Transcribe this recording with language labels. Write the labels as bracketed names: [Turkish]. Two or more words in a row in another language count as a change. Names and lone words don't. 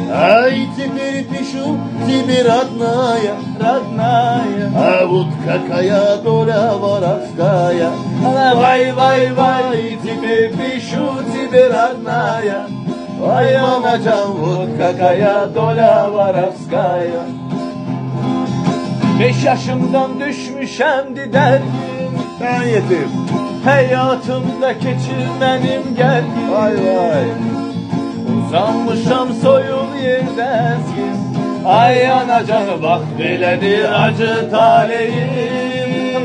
[Russian] Ай, теперь пишу тебе, родная, родная, а вот какая доля воровская. Вай, вай, вай, теперь пишу тебе, родная, ай, мамаджан, вот какая доля воровская. [Azerbaijani] 5 yaşımdan düşmüşemdi dergin, Ben yetim. hayatımda geçirmenim gergin. Vay vay. Uzanmışam soyul yerde ezgin, ay anacanı bak belədir acı taleyim.